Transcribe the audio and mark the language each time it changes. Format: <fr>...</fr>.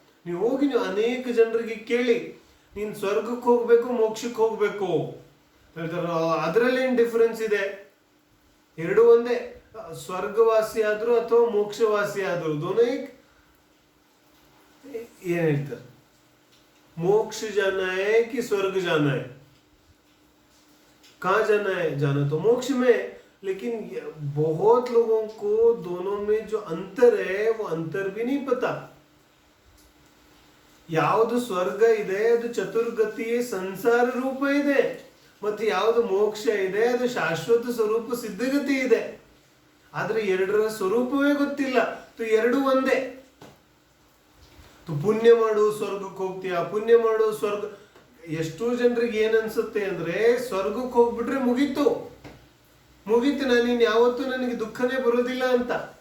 <kn>ನೀವು ಹೋಗಿ ಅನೇಕ ಜನರಿಗೆ ಕೇಳಿ, ನೀನ್ ಸ್ವರ್ಗಕ್ಕೆ ಹೋಗ್ಬೇಕು, ಮೋಕ್ಷಕ್ಕೆ ಹೋಗ್ಬೇಕು ಹೇಳ್ತಾರ. ಅದರಲ್ಲಿ ಏನ್ ಡಿಫರೆನ್ಸ್ ಇದೆ? ಎರಡು ಒಂದೇ. ಸ್ವರ್ಗವಾಸಿ ಆದ್ರು ಅಥವಾ ಮೋಕ್ಷವಾಸಿ ಆದ್ರು</kn> <hi>ದೋನೋ ಏಕ್.</hi> <kn>ಏನ್ ಹೇಳ್ತಾರೆ?</kn> <hi>मोक्ष जाना है कि स्वर्ग जाना है? कहाँ जाना है? जाना तो मोक्ष में, लेकिन बहुत लोगों को दोनों में जो अंतर है वो अंतर भी नहीं पता.</hi> <kn>ಯಾವುದು ಸ್ವರ್ಗ ಇದೆ ಅದು ಚತುರ್ಗತಿಯ ಸಂಸಾರ ರೂಪ ಇದೆ, ಮತ್ತು ಯಾವುದು ಮೋಕ್ಷ ಇದೆ ಅದು ಶಾಶ್ವತ ಸ್ವರೂಪ ಸಿದ್ಧಗತಿ ಇದೆ. ಆದ್ರೆ ಎರಡರ ಸ್ವರೂಪವೇ ಗೊತ್ತಿಲ್ಲ. ಎರಡು ಒಂದೇ. ಪುಣ್ಯ ಮಾಡು ಸ್ವರ್ಗಕ್ಕೆ ಹೋಗ್ತೀಯ, ಪುಣ್ಯ ಮಾಡು ಸ್ವರ್ಗ. ಎಷ್ಟೋ ಜನರಿಗೆ ಏನನ್ಸುತ್ತೆ ಅಂದ್ರೆ, ಸ್ವರ್ಗಕ್ಕೆ ಹೋಗ್ಬಿಟ್ರೆ ಮುಗೀತು, ನಾನಿನ್ ಯಾವತ್ತೂ ನನಗೆ ದುಃಖನೇ ಬರೋದಿಲ್ಲ ಅಂತ.</kn>